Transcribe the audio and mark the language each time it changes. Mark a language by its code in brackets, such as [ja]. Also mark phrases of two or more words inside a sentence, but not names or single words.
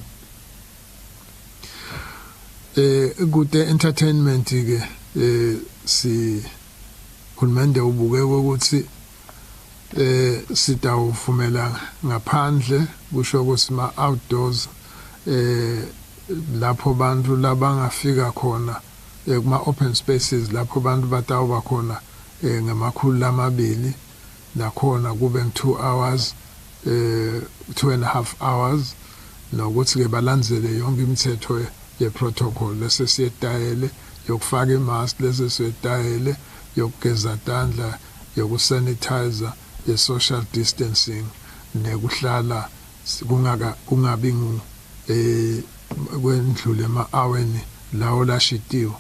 [ss] Kude entertainment ke si hulumende ubuke ukuthi sitawuvumela ngaphandle kusho ukuthi ma outdoors lapho bantu labangafika khona kuma [en] open spaces [ss] lapho bantu batawuba khona ngamakhulu lamabili nakhona kube [en] 2 hours 2.5 hours [ss] nokuthi ke balandzele yonke imithetho ye protocol lesesiyetayele yokufaka imask lesesiyetayele yokugeza tandla yokusanitizer ye [en] social distancing [ss] nekuhlala kungabi kwendlule ema-aweni lawo lashitiwe.